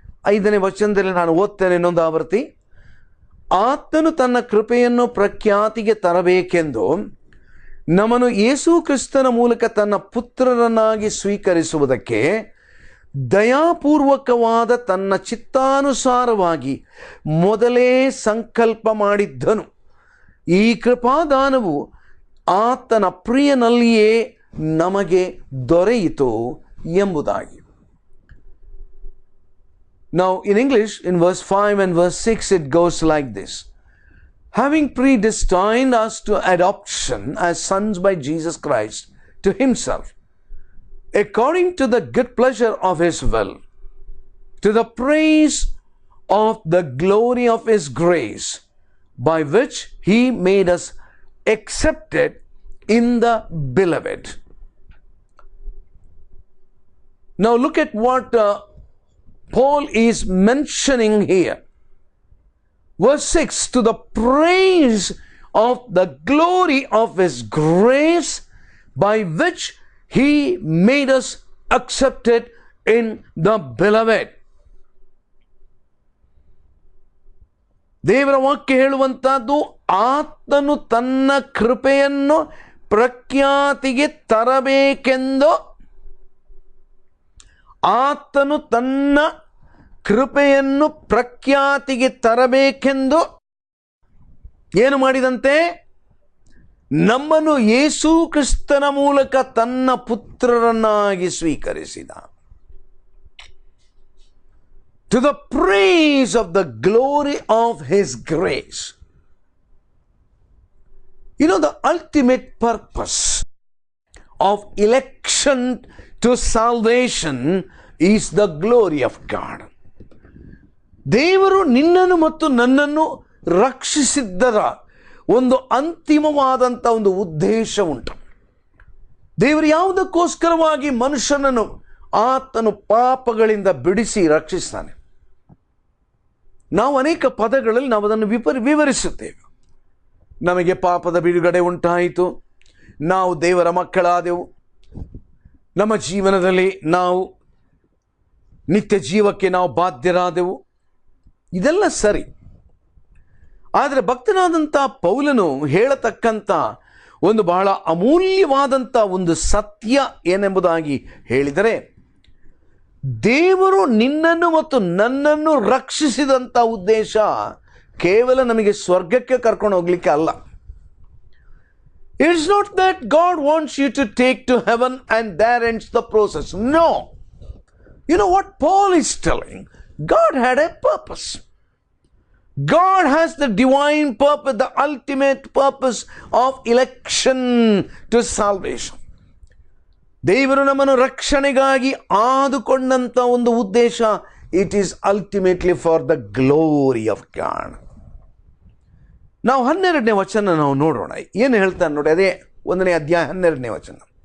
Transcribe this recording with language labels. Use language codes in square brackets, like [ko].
[kn] 5ನೇ ವಚನದಲ್ಲಿ ನಾನು ಓದ್ತೇನೆ ಇನ್ನೊಂದು ಆವರ್ತಿ. ಆತನು ತನ್ನ ಕೃಪೆಯನ್ನು ಪ್ರಖ್ಯಾತಿಗೆ ತರಬೇಕೆಂದು ನಮ್ಮನ್ನು ಯೇಸು ಕ್ರಿಸ್ತನ ಮೂಲಕ ತನ್ನ ಪುತ್ರರನ್ನಾಗಿ ಸ್ವೀಕರಿಸುವುದಕ್ಕೆ ದಯಾಪೂರ್ವಕವಾದ ತನ್ನ ಚಿತ್ತಾನುಸಾರವಾಗಿ ಮೊದಲೇ ಸಂಕಲ್ಪ ಮಾಡಿದ್ದನು. ಈ ಕೃಪಾದಾನವು ಆತನ ಪ್ರಿಯನಲ್ಲಿಯೇ ನಮಗೆ ದೊರೆಯಿತು ಎಂಬುದಾಗಿ. [en] Now in English, in verse 5 and verse 6, it goes like this. Having predestined us to adoption as sons by Jesus Christ to himself, according to the good pleasure of his will, to the praise of the glory of his grace, by which he made us accepted in the beloved. Now look at what Paul is mentioning here. Verse 6, to the praise of the glory of his grace, by which he made us accepted in the beloved. [kn] ದೇವರ ವಾಕ್ಯ ಹೇಳುವಂತಹದ್ದು, ಆತನು ತನ್ನ ಕೃಪೆಯನ್ನು ಪ್ರಖ್ಯಾತಿಗೆ ತರಬೇಕೆಂದು, ಆತನು ತನ್ನ ಕೃಪೆಯನ್ನು ಪ್ರಖ್ಯಾತಿಗೆ ತರಬೇಕೆಂದು ಏನು ಮಾಡಿದಂತೆ? ನಮ್ಮನ್ನು ಯೇಸು ಕ್ರಿಸ್ತನ ಮೂಲಕ ತನ್ನ ಪುತ್ರರನ್ನಾಗಿ ಸ್ವೀಕರಿಸಿದ. [en] To the praise of the glory of his grace. You know, the ultimate purpose of election to salvation is the glory of God. [kn] ದೇವರು ನಿನ್ನನ್ನು ಮತ್ತು ನನ್ನನ್ನು ರಕ್ಷಿಸಿದ್ದರ ಒಂದು ಅಂತಿಮವಾದಂಥ ಒಂದು ಉದ್ದೇಶ ಉಂಟು. ದೇವರು ಯಾವುದಕ್ಕೋಸ್ಕರವಾಗಿ ಮನುಷ್ಯನನ್ನು ಆತನು ಪಾಪಗಳಿಂದ ಬಿಡಿಸಿ ರಕ್ಷಿಸ್ತಾನೆ. ನಾವು ಅನೇಕ ಪದಗಳಲ್ಲಿ ನಾವು ಅದನ್ನು ವಿವರಿಸುತ್ತೇವೆ. ನಮಗೆ ಪಾಪದ ಬಿಡುಗಡೆ ಉಂಟಾಯಿತು, ನಾವು ದೇವರ ಮಕ್ಕಳಾದೆವು, ನಮ್ಮ ಜೀವನದಲ್ಲಿ ನಾವು ನಿತ್ಯ ಜೀವಕ್ಕೆ ನಾವು ಬಾಧ್ಯರಾದೆವು. ಇದೆಲ್ಲ ಸರಿ. ಆದರೆ ಭಕ್ತನಾದಂಥ ಪೌಲನು ಹೇಳತಕ್ಕಂಥ ಒಂದು ಬಹಳ ಅಮೂಲ್ಯವಾದಂಥ ಒಂದು ಸತ್ಯ ಏನೆಂಬುದಾಗಿ ಹೇಳಿದರೆ, ದೇವರು ನಿನ್ನನ್ನು ಮತ್ತು ನನ್ನನ್ನು ರಕ್ಷಿಸಿದಂಥ ಉದ್ದೇಶ ಕೇವಲ ನಮಗೆ ಸ್ವರ್ಗಕ್ಕೆ ಕರ್ಕೊಂಡು ಹೋಗ್ಲಿಕ್ಕೆ ಅಲ್ಲ. [en] It's not that God wants you to take to heaven and there ends the process. No. You know what Paul is telling? God had a purpose. God has the divine purpose, the ultimate purpose of election to salvation. [kn] ದೇವರು ನಮ್ಮನ್ನು ರಕ್ಷಣೆಗಾಗಿ ಆದುಕೊಂಡಂಥ ಒಂದು ಉದ್ದೇಶ, [en] It is ultimately for the glory of God. [kn] ನಾವು 12ನೇ ವಚನ ನಾವು ನೋಡೋಣ. ಏನು ಹೇಳ್ತಾನೆ ನೋಡಿ, ಅದೇ 1ನೇ ಅಧ್ಯಾಯ 12ನೇ ವಚನ.